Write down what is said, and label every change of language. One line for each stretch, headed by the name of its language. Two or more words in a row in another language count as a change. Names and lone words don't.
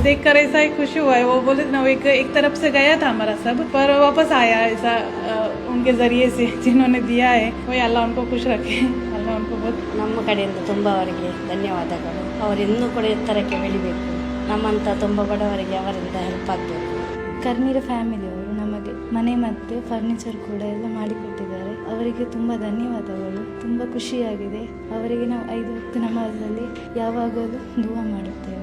Hindi: देखकर ऐसा ही खुशी हुआ है। वो बोले ना, एक तरफ से गया था हमारा सब, पर वापस आया ऐसा उनके जरिए से जिन्होंने दिया है। वही अल्लाह उनको खुश रखे, अल्लाह उनको बहुत
Kannada: ನಮ್ಮ ಕಡೆಯಿಂದ ತುಂಬ ಅವರಿಗೆ ಧನ್ಯವಾದಗಳು. ಅವರು ಇನ್ನೂ ಕೂಡ ಎತ್ತರಕ್ಕೆ ಬೆಳಿಬೇಕು. ನಮ್ಮಂಥ ತುಂಬ ಬಡವರಿಗೆ ಅವರಿಂದ ಹೆಲ್ಪ್ ಆಗಬೇಕು. ಕರ್ನೀರ ಫ್ಯಾಮಿಲಿಯವರು ನಮಗೆ ಮನೆ ಮತ್ತು ಫರ್ನಿಚರ್ ಕೂಡ ಎಲ್ಲ ಮಾಡಿಕೊಟ್ಟಿದ್ದಾರೆ. ಅವರಿಗೆ ತುಂಬ ಧನ್ಯವಾದಗಳು. ತುಂಬ ಖುಷಿಯಾಗಿದೆ. ಅವರಿಗೆ ನಾವು 5 ಹೊತ್ತು ನಮಾಜಲ್ಲಿ ಯಾವಾಗಲೂ ದುವಾ ಮಾಡುತ್ತೇವೆ.